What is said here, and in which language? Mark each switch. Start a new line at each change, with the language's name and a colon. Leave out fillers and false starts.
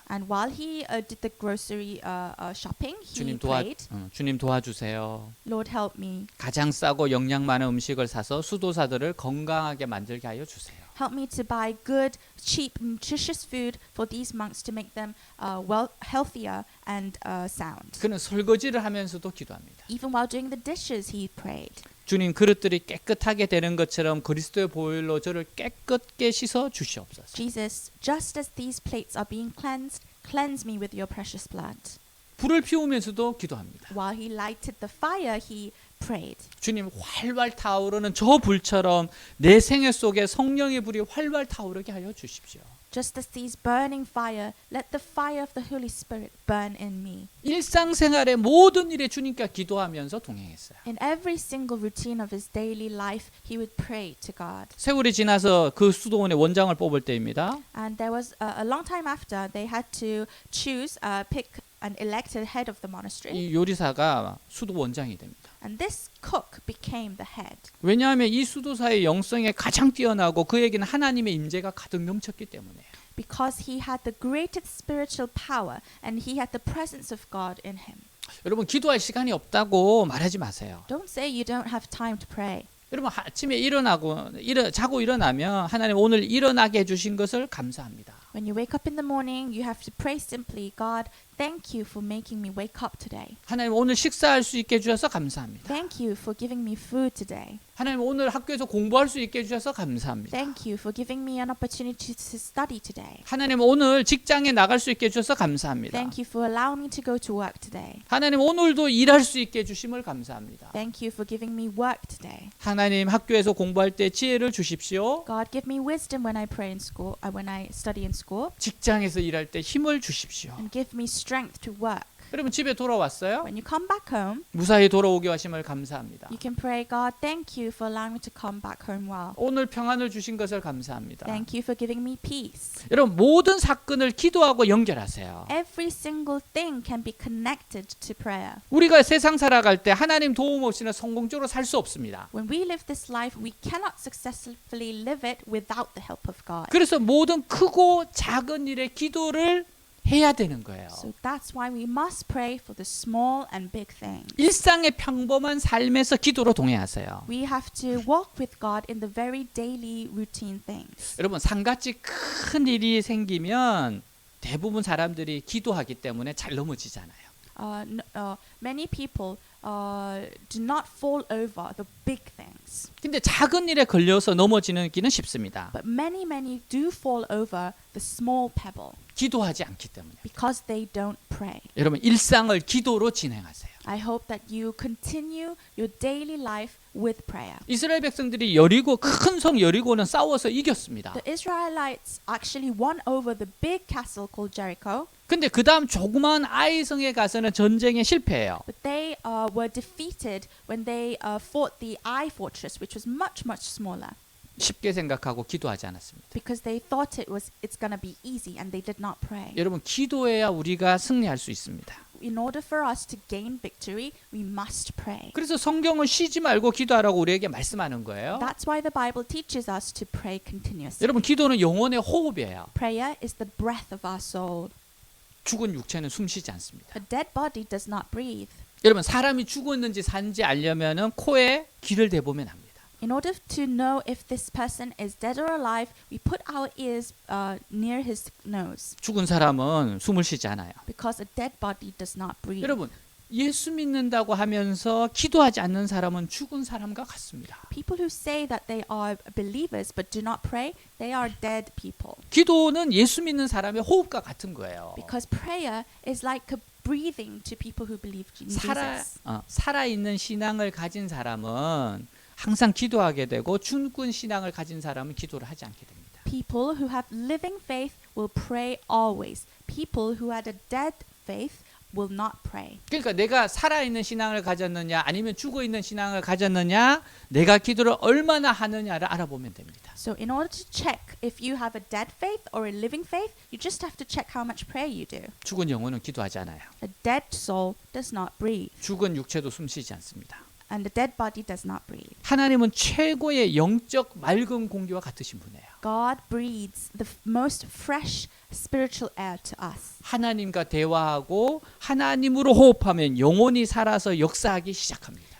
English: And while he did the grocery shopping, he
Korean: 주님
English: prayed,
Korean: 주님 도와주세요.
English: Lord help me.
Korean: 가장 싸고 영양 많은 음식을 사서 수도사들을 건강하게 만들게 하여 주세요.
English: Help me to buy good, cheap, nutritious food for these monks to make them healthier and sound.
Korean: 그는 설거지를 하면서도 기도합니다.
English: Even while doing the dishes, he prayed.
Korean: 주님 그릇들이 깨끗하게 되는 것처럼 그리스도의 보혈로 저를 깨끗게 씻어 주시옵소서.
English: Jesus, just as these plates are being cleansed, cleanse me with your precious blood.
Korean: 불을 피우면서도 기도합니다.
English: While he lighted the fire, he prayed.
Korean: 주님 활활 타오르는 저 불처럼 내 생애 속에 성령의 불이 활활 타오르게 하여 주십시오.
English: Just as these burning fire, let the fire of the Holy Spirit burn in me.
Korean: 일상생활의 모든 일에 주님과 기도하면서 동행했어요.
English: In every single routine of his daily life, he would pray to God.
Korean: 세월이 지나서 그 수도원의 원장을 뽑을 때입니다.
English: And there was a long time after they had to pick an elected head of the monastery.
Korean: 이 요리사가 수도 원장이 됩니다.
English: And this cook became the head.
Korean: 왜냐하면 이 수도사의 영성에 가장 뛰어나고 그에게는 하나님의 임재가 가득 넘쳤기 때문에요.
English: Because he had the greatest spiritual power and he had the presence of God in him.
Korean: 여러분 기도할 시간이 없다고 말하지 마세요.
English: Don't say you don't have time to pray.
Korean: 여러분 아침에 자고 일어나면 하나님 오늘 일어나게 해주신 것을 감사합니다.
English: When you wake up in the morning, you have to pray simply, God, thank you for making me wake up today.
Korean: 하나님 오늘 식사할 수 있게 해주셔서 감사합니다.
English: Thank you for giving me food today.
Korean: 하나님 오늘 학교에서 공부할 수 있게 해주셔서 감사합니다.
English: Thank you for giving me an opportunity to study today.
Korean: 하나님 오늘 직장에 나갈 수 있게 해주셔서 감사합니다.
English: Thank you for allowing me to go to work today.
Korean: 하나님 오늘도 일할 수 있게 해주심을 감사합니다.
English: Thank you for giving me work today.
Korean: 하나님 학교에서 공부할 때 지혜를 주십시오.
English: God, give me wisdom when I pray in school, when I study in school,
Korean: 직장에서 일할 때 힘을 주십시오.
English: and give me strength to work.
Korean: 여러분 집에 돌아왔어요?
English: When you come back home,
Korean: 무사히 돌아오게 하심을 감사합니다.
English: you can pray, God, thank you for allowing me to come back home well.
Korean: 오늘 평안을 주신 것을 감사합니다.
English: Thank you for giving me peace.
Korean: 여러분 모든 사건을 기도하고 연결하세요.
English: Every single thing can be connected to prayer.
Korean: 우리가 세상 살아갈 때 하나님 도움 없이는 성공적으로 살 수 없습니다.
English: When we live this life, we cannot successfully live it without the help of God.
Korean: 그래서 모든 크고 작은 일에 기도를 해야 되는 거예요.
English: So that's why we must pray for the small and big things.
Korean: 일상의 평범한 삶에서 기도로 동행하세요.
English: We have to walk with God in the very daily routine things.
Korean: 여러분 산같이 큰 일이 생기면 대부분 사람들이 기도하기 때문에 잘 넘어지잖아요.
English: Many people do not fall over the big things.
Korean: 근데 작은 일에 걸려서 넘어지기는 쉽습니다.
English: But many do fall over the small pebble
Korean: 기도하지 않기 때문에.
English: because they don't pray.
Korean: 여러분 일상을 기도로 진행하세요.
English: I hope that you continue your daily life with prayer.
Korean: 이스라엘 백성들이 여리고 큰 성 여리고는 싸워서 이겼습니다.
English: The Israelites actually won over the big castle called Jericho.
Korean: 근데 그 다음 조그만 아이성에 가서는 전쟁에 실패해요.
English: But they were defeated when they fought the Ai fortress, which was much smaller,
Korean: 쉽게 생각하고 기도하지 않았습니다.
English: because they thought it's going to be easy, and they did not pray.
Korean: 여러분 기도해야 우리가 승리할 수 있습니다.
English: In order for us to gain victory, we must pray.
Korean: 그래서 성경은 쉬지 말고 기도하라고 우리에게 말씀하는 거예요.
English: That's why the Bible teaches us to pray continuously.
Korean: 여러분 기도는 영혼의 호흡이에요.
English: Prayer is the breath of our soul.
Korean: 죽은 육체는 숨쉬지 않습니다.
English: A dead body does not breathe.
Korean: 여러분 사람이 죽었는지 산지 알려면은 코에 귀를 대보면 합니다.
English: In order to know if this person is dead or alive, we put our ears near his nose,
Korean: 죽은 사람은 숨을 쉬지 않아요.
English: because a dead body does not breathe.
Korean: 여러분 예수 믿는다고 하면서 기도하지 않는 사람은 죽은 사람과 같습니다.
English: People who say that they are believers but do not pray, they are dead people.
Korean: 기도는 예수 믿는 사람의 호흡과 같은 거예요.
English: Because prayer is like a breathing to people who believe in Jesus.
Korean: 살아있는 신앙을 가진 사람은 항상 기도하게 되고 죽은 신앙을 가진 사람은 기도를 하지 않게 됩니다.
English: People who have living faith will pray always. People who had a dead faith will not pray.
Korean: 그러니까 내가 살아있는 신앙을 가졌느냐 아니면 죽어있는 신앙을 가졌느냐 내가 기도를 얼마나 하느냐를 알아보면 됩니다.
English: So in order to check if you have a dead faith or a living faith, you just have to check how much prayer you do.
Korean: 죽은 영혼은 기도하지 않아요.
English: A dead soul does not breathe,
Korean: 죽은 육체도 숨쉬지 않습니다.
English: and a dead body does not breathe.
Korean: 하나님은 최고의 영적 맑은 공기와 같으신 분이에요.
English: God breathes the most fresh spiritual air to us.
Korean: 하나님과 대화하고 하나님으로 호흡하면 영혼이 살아서 역사하기 시작합니다.